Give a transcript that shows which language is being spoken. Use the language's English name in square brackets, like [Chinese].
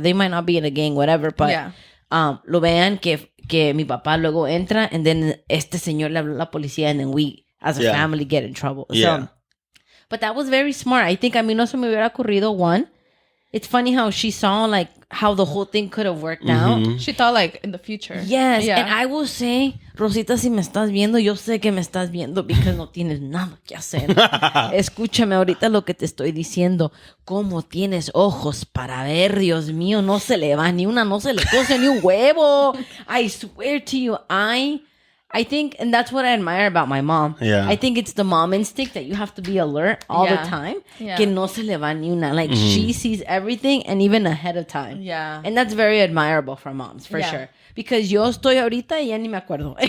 [English] They might not be in a gang, whatever, but [Spanish] lo vean que mi papá luego entra, [English] and then [Spanish] este señor le habla a la policía, [English] and then we as a family get in trouble. So, but that was very smart. I think, [Spanish] no se me hubiera ocurrido [English] one. It's funny how she saw like how the whole thing could have worked out. She thought like in the future. Yes. Yeah. And I will say, [Spanish] Rosita, si me estás viendo, yo sé que me estás viendo because no tienes nada que hacer. Escúchame ahorita lo que te estoy diciendo. ¿Cómo tienes ojos para ver? Dios mío, no se le va ni una, no se le cose ni un huevo. [English] I swear to you, I think, and that's what I admire about my mom. Yeah. I think it's the mom instinct that you have to be alert all the time. Yeah. [Spanish] Que no se le va ni una. [English] Like, she sees everything and even ahead of time. Yeah. And that's very admirable from moms, for sure. Because [Spanish] yo estoy ahorita y ya ni me acuerdo.